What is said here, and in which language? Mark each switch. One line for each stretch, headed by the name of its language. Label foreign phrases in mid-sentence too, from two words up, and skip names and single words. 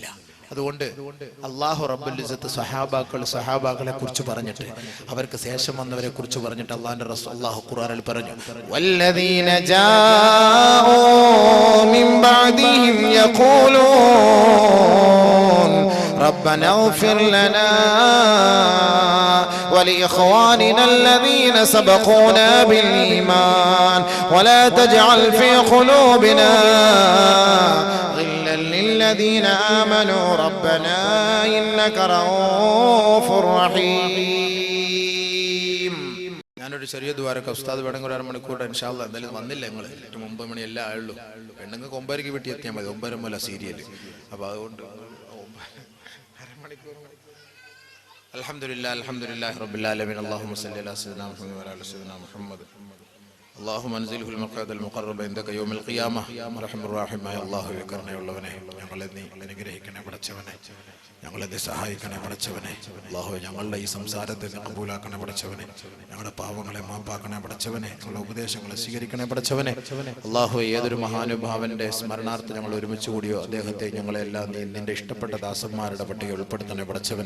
Malayalam: അതുകൊണ്ട് അല്ലാഹു റബ്ബുൽ ഇസ്സത്ത് സഹാബാക്കളെ കുറിച്ച് പറഞ്ഞിട്ട് അവർക്ക് ശേഷം വന്നവരെ കുറിച്ച് പറഞ്ഞിട്ട് അല്ലാഹുവിന്റെ റസൂൽ അല്ലാഹു ഖുർആനിൽ പറഞ്ഞു,
Arabic: والذين جاءوا من بعدهم يقولون ربنا اغفر لنا ولإخواننا الذين سبقونا بالإيمان ولا تجعل في قلوبنا غلا للذين آمنوا ربنا إنك رؤوف رحيم.
Malayalam: ഞാനൊരു ചെറിയ ദ്വാരക്ക ഉസ്താദ് വേണമെങ്കിൽ 1 മണിക്കൂർ
Arabic: إن شاء الله.
Malayalam: എന്തായാലും വന്നില്ല ഞങ്ങൾ, 9 മണി എല്ലാം ആയുള്ളൂ. പെണ്ണുങ്ങൾക്ക് 9:30 വീട്ടിൽ എത്തിയാൽ മതി, 9:30 സീരിയൽ. അപ്പൊ അതുകൊണ്ട്
Arabic: الحمد لله رب العالمين. اللهم صل على سيدنا محمد وعلى آل سيدنا محمد. اللهم انزله المقعد المقرب عندك يوم القيامه. رحم الراحم يا الله
Malayalam: കരുണയുള്ളവനെ, ഞങ്ങളെ നീ അനുഗ്രഹിക്കണേ പടച്ചവനെ, ഞങ്ങളെ നീ സഹായിക്കണേ പടച്ചവനെ. അല്ലാഹുവേ ഞങ്ങളുടെ ഈ സംസാരത്തെ നീ കബൂലാക്കണേ പടച്ചവനെ, ഞങ്ങളുടെ പാവങ്ങളെ മാപ്പാക്കണേ പടച്ചവനെ, ഞങ്ങളുടെ ഉപദേശങ്ങളെ സ്വീകരിക്കണേ പടച്ചവനെ. അല്ലാഹുവേ ഏതൊരു മഹാനുഭാവന്റെ സ്മരണാർത്ഥം ഞങ്ങൾ ഒരുമിച്ച് കൂടിയോ അദ്ദേഹത്തെ ഞങ്ങളെല്ലാം നീ നിന്റെ ഇഷ്ടപ്പെട്ട ദാസന്മാരുടെ പട്ടിക ഉൾപ്പെടുത്തണേ പടച്ചവനെ.